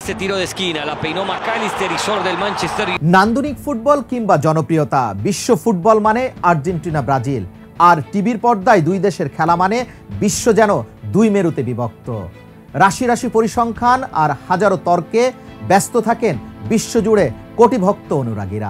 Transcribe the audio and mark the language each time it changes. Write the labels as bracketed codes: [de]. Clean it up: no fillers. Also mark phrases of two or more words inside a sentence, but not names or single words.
[es] Ese tiro de esquina, la peinó McAllister y Sor del Manchester. [bn] নান্দনিক ফুটবল কিংবা জনপ্রিয়তা, বিশ্ব ফুটবল মানে আর্জেন্টিনা ব্রাজিল, আর টিভির পর্দায় দুই দেশের খেলা মানে বিশ্ব যেন দুই মেরুতে বিভক্ত। রাশি রাশি পরিসংখ্যান আর হাজারো তর্কে ব্যস্ত থাকেন বিশ্বজুড়ে কোটি ভক্ত অনুরাগীরা।